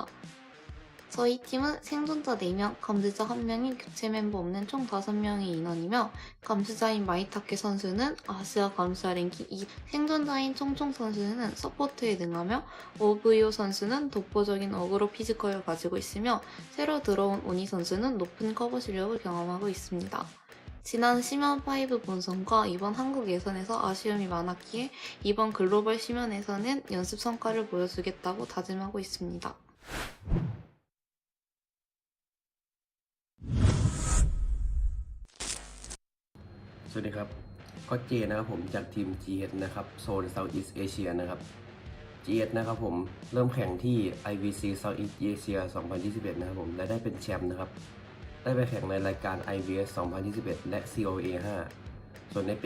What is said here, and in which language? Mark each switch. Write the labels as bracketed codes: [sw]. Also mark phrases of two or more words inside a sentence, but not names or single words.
[ko] 저희 팀은 생존자 4명, 감시자 1명인 교체 멤버 없는 총 5명의 인원이며 감시자인 마이타케 선수는 아시아 감시자 랭킹 2, 생존자인 총총 선수는 서포트에 능하며 오브이오 선수는 독보적인 어그로 피지컬을 가지고 있으며 새로 들어온 오니 선수는 높은 커버 실력을 경험하고 있습니다. 지난 심연5 본선과 이번 한국 예선에서 아쉬움이 많았기에 이번 글로벌 심연에서는 연습 성과를 보여주겠다고 다짐하고 있습니다. [th] สวัสดีครับก็เจนะครับผมจากทีม GS นะครับโซน Southeast Asia นะครับ GS นะครับผมเริ่มแข่งที่ IVC Southeast Asia 2021 นะครับผมและได้เป็นแชมป์นะครับได้ไปแข่งในรายการ IVS 2021 และ COA 5 ส่วนในปี